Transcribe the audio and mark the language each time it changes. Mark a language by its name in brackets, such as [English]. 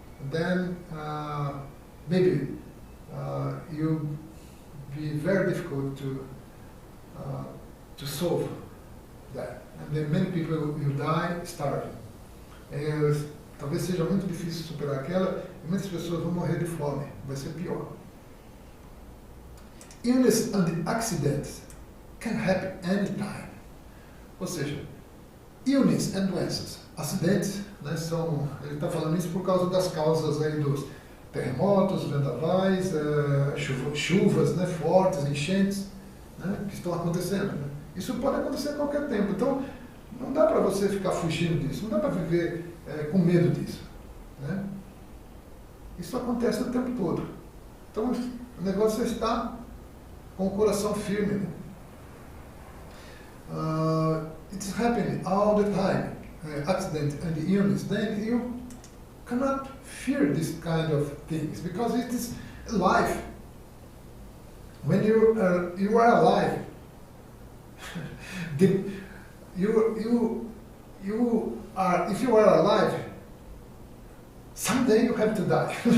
[English] Then maybe you'll be very difficult to solve that. And then many people will die starving. [Portuguese] Talvez seja muito difícil superar aquela e muitas pessoas vão morrer de fome. Vai ser pior. [English] Illness and accidents can happen anytime. [Portuguese] Ou seja, [English] illness and [Portuguese] doenças, acidentes, né, ele está falando isso por causa das causas aí dos terremotos, vendavais, chuvas, né, fortes, enchentes, né, que estão acontecendo. Né? Isso pode acontecer a qualquer tempo. Então, não dá para você ficar fugindo disso, não dá para viver com medo disso. Né? Isso acontece o tempo todo. Então, o negócio é estar com o coração firme. Né? [English] It's happening all the time, accident and illness. Then you cannot fear this kind of things because it is life. When you are alive, if you are alive, someday you have to die.